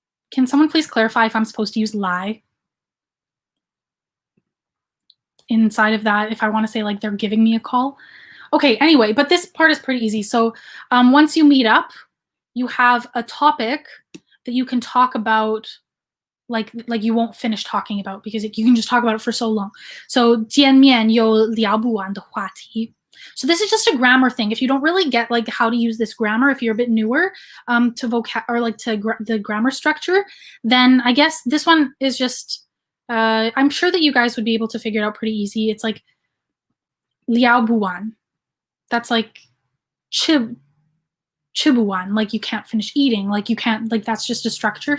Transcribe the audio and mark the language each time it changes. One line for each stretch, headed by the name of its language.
English: Can someone please clarify if I'm supposed to use lie inside of that if I want to say like they're giving me a call? Okay, anyway, but this part is pretty easy. So once you meet up, you have a topic that you can talk about, like you won't finish talking about because you can just talk about it for so long.
Chinese: So 见面有聊不完的话题.
English: So this is just a grammar thing. If you don't really get like how to use this grammar, if you're a bit newer to the grammar structure, then I guess this one is just, I'm sure that you guys would be able to figure it out pretty easy. It's like liao buwan. That's like chibuwan, like you can't finish eating, like you can't, like that's just a structure.